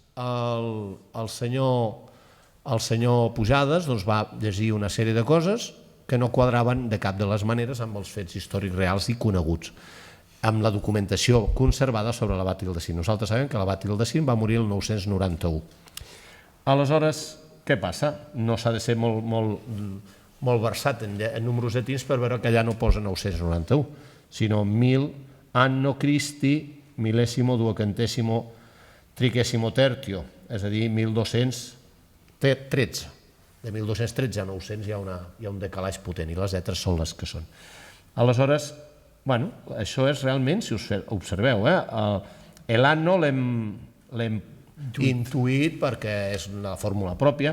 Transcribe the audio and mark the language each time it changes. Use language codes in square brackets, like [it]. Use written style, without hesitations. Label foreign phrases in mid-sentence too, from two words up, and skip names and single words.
[ca] El senyor Pujades va llegir una sèrie de coses que no quadraven de cap de les maneres amb els fets històrics reals i coneguts, amb la documentació conservada sobre l'abat Ildecín. Nosaltres sabem que l'abat Ildecín va morir el 991. Aleshores, què passa? No s'ha de ser molt versat en números llatins per veure que allà no posa 991, sinó 1000 [la] anno Christi millesimo duecentesimo triquesimo tertio, [ca] és a dir, 1213. De 1213 a 900 hi ha un decalaix potent i les lletres són les que són. Aleshores, bueno, això és realment, si us observeu, l'anno l'hem intuït perquè és una fórmula pròpia.